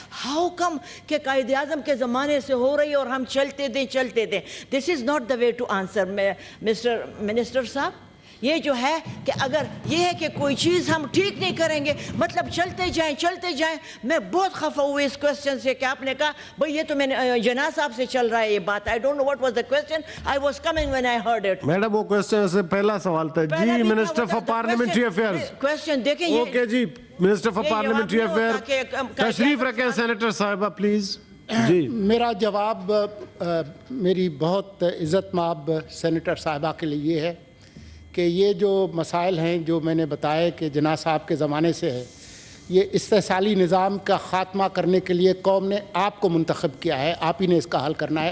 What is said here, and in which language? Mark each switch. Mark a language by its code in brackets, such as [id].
[en] how come [ur] کہ قائد اعظم کے زمانے سے ہو رہی ہے اور ہم چلتے دیں. [en] This is not the way to answer. [ur] Mister minister صاحب, یہ جو ہے کہ اگر یہ ہے کہ کوئی چیز ہم ٹھیک نہیں کریں گے مطلب چلتے جائیں. میں بہت خفا ہوئی اس کوسچن سے کہ آپ نے کہا بھئی یہ تو میں نے جناح صاحب سے چل رہا ہے یہ بات. [en] I don't know what was the question. I was coming when I heard it. [ur] Madam وہ کوسچن سے پہلا سوال تھا جی, minister for parliamentary affairs. Question دیکھیں okay جی, minister for parliamentary affair تشریف رکھیں سینیٹر صاحبہ پلیز. جی میرا جواب میری بہت عزت مآب سینیٹر صاحبہ کے لیے یہ ہے کہ یہ جو مسائل ہیں جو میں نے بتایا کہ جناح صاحب کے زمانے سے ہے, یہ استحصالی نظام کا خاتمہ کرنے کے لیے قوم نے آپ کو منتخب کیا ہے, آپ ہی نے اس کا حل کرنا ہے.